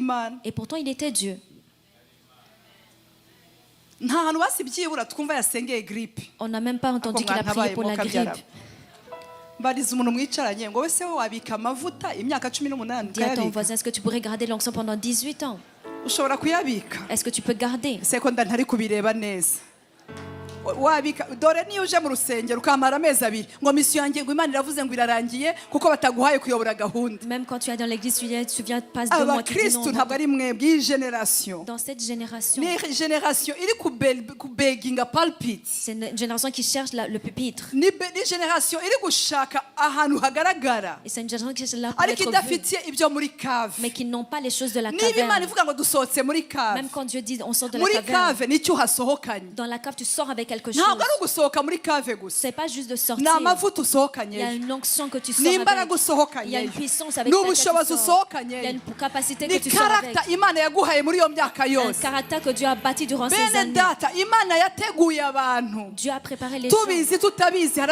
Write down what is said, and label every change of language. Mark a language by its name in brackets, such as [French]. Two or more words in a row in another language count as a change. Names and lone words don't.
[French] Et pourtant il était Dieu. On n'a même pas entendu qu'il a prié pour la grippe. Dis à ton voisin, est-ce que tu pourrais garder l'onction pendant 18 ans? Est-ce que tu peux garder? [Kinyarwanda] dore niyo uje mu rusengero ukamara amezi abiri ngo misiyo yanjye ngo Imana iravuze ngo irarangiye kuko bataguhaye kuyobora gahunda. [French] Même quand tu es dans l'église, tu viens passer 2 mois, tu dis non. [Kinyarwanda] Ntabwo ari mwebwe iyi generation. [French] Dans cette génération. [Kinyarwanda] Ni generation iri ku beginga pulpit. [French] C'est une génération qui cherche le pupitre. [Kinyarwanda] Ni generation iri gushaka ahantu hagaragara. [French] Et c'est une génération qui cherche là pour être vue. [Kinyarwanda] Ariko idafitiye ibyo muri cave. [French] Mais qui n'ont pas les choses de la caverne. [Kinyarwanda] Niba Imana ivuga ngo dusohotse muri cave. [French] Même quand Dieu dit on sort de la caverne. [Kinyarwanda] Muri cave nicyo hasohokanye. [French] Dans la cave tu sors avec quelque chose. C'est pas juste de sortir. Il y a une onction que tu sors avec. Il y a une puissance avec laquelle tu sors. Il y a une capacité que tu sors avec. Un caractère que Dieu a bâti durant ces années. Dieu a préparé les choses.